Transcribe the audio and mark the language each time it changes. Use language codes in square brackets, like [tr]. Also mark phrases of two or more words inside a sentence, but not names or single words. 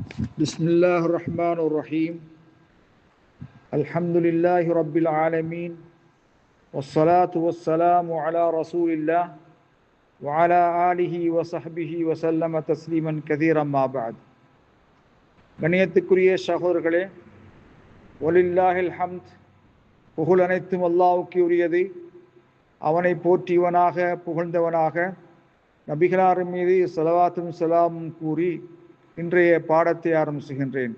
[ar] بسم الله الرحمن الرحيم الحمد لله رب العالمين والصلاة والسلام على رسول الله وعلى آله وصحبه وسلم تسليما كثيرا ما بعد. [ta] கண்ணியத்துக்குரிய சகோதரர்களே, [ar] ولله الحمد, [ta] புகழ் அனைத்தும் அல்லாஹ்வுக்கு உரியது. அவனை போற்றியவனாக புகழ்ந்தவனாக நபிகளார் மீது ஸலவாத்தும் ஸலாமும் கூறி இன்றைய பாடத்தை ஆரம்பிச்சுகின்றேன்.